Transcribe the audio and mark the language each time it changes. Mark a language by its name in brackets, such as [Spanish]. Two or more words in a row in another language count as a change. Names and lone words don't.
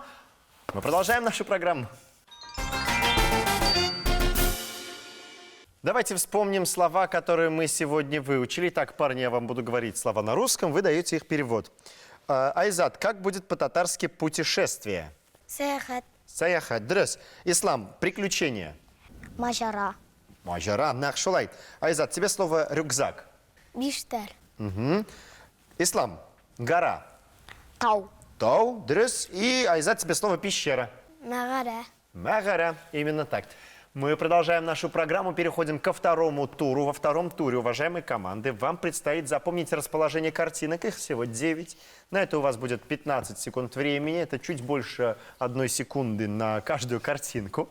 [Russian] Мы продолжаем нашу программу. Давайте вспомним слова, которые мы сегодня выучили. Так, парни, я вам буду говорить слова на русском, вы даете их перевод. Айзат, как будет по-татарски путешествие? Саяхат. Саяхат. Дрес. Ислам, приключения. Мажара. Мажара. Нахшулай. Айзат, тебе слово рюкзак. Биштер. Ислам, гора. Тау. Тау. Дрес. И Айзат, тебе слово пещера. Магара. Магара. Именно так. Мы продолжаем нашу программу, переходим ко второму туру. Во втором туре, уважаемые команды, вам предстоит запомнить расположение картинок. Их всего 9. На это у вас будет 15 секунд времени. Это чуть больше 1 секунды на каждую картинку.